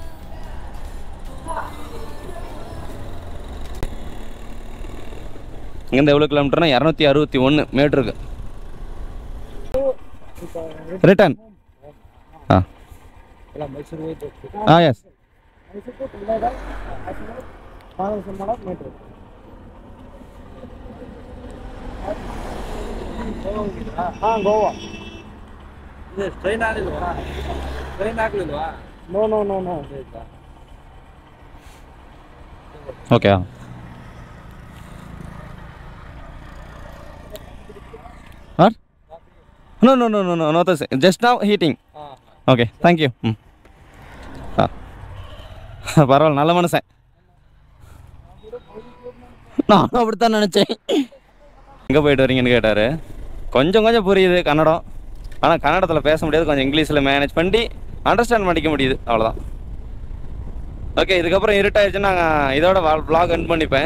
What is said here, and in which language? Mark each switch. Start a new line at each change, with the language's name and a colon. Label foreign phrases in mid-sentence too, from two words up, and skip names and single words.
Tamil: இங்கேருந்து எவ்வளோ கிலோமீட்டர்னா 261 மீட்டருக்கு ரிட்டர்ன். எஸ்.
Kannada: ಗೋವಾ ಟ್ರೈನ್ ಆಗಲಿಲ್ವಾ? ಟ್ರೈನ್ ಆಗಲಿಲ್ವಾ? ನೋ
English: ಓಕೆ. No, just now heating. Okay, thank you.
Tamil: பரவாயில்ல, நல்ல மனுஷன். நானும் அப்படித்தான் நினச்சேன். எங்கே போயிட்டு வரீங்கன்னு கேட்டார். கொஞ்சம் புரியுது கன்னடம், ஆனால் கன்னடத்தில் பேச முடியாது. கொஞ்சம் இங்கிலீஷில் மேனேஜ் பண்ணி அண்டர்ஸ்டாண்ட் பண்ணிக்க முடியுது, அவ்வளோதான். ஓகே, இதுக்கப்புறம் இருட்டாயிடுச்சுன்னா நாங்கள் இதோட
English: vlog end
Tamil: பண்ணிப்பேன்.